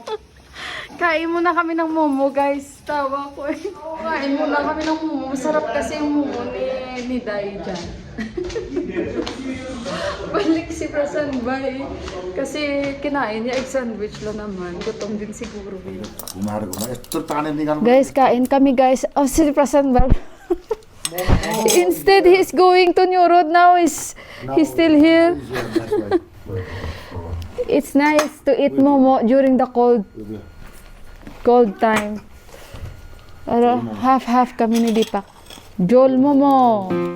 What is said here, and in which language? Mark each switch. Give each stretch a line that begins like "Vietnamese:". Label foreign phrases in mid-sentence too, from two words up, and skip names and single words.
Filipino: Kain muna kami ng momo, guys. Tawa ko eh. Kain muna kami ng momo. Masarap kasi yung momo ni Day dyan. Balik si Prasanbay. Kasi kinain niya egg sandwich lang naman. Gutom din siguro yun.
Nepali: यस्तो ताने निकाल्नु
Filipino: Guys, kain kami guys. Oh, si Prasanbay.
English: Instead, he's going to New Road now. He's still here. It's nice to eat momo during the cold time.
Filipino: Pero half kami ni Deepak. Jol momo.